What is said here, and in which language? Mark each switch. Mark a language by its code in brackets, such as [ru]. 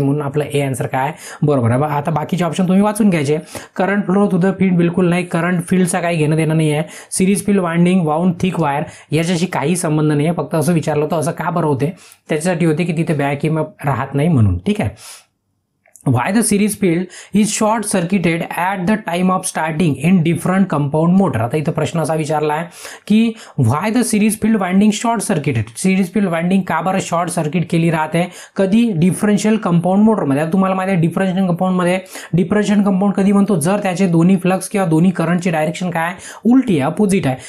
[mr] म्हणून आपलं ए आन्सर काय बरोबर आहे. आता बाकीचे ऑप्शन तुम्ही वाचून घ्यायचे. [en] current flow to the field [mr] बिलकुल नाही, करंट फील्डचा काही घेणं देणं नाही आहे. [en] series field winding, wound thick wire [mr] याच्याशी काही संबंध नाही आहे. फक्त असं विचारलं होतं, असं का बरं होते, त्याच्यासाठी होते की तिथे बॅक EMF राहत नाही म्हणून. ठीक आहे. [en] Why the series field is short circuited at the time of starting in different compound motor. [mr] आता इथं प्रश्न असा विचारला आहे की [en] why the series field winding short circuited. [mr] Series field winding का बरं शॉर्ट सर्किट केली राहते, कधी, डिफरन्शियल कंपाऊंड मोटरमध्ये. आता तुम्हाला माहिती आहे डिफरन्शियल कंपाऊंडमध्ये, डिफरन्शियल कंपाऊंड कधी म्हणतो, जर त्याचे दोन्ही फ्लक्स किंवा दोन्ही करंटची डायरेक्शन काय उलटी आहे, अपोजिट आहे.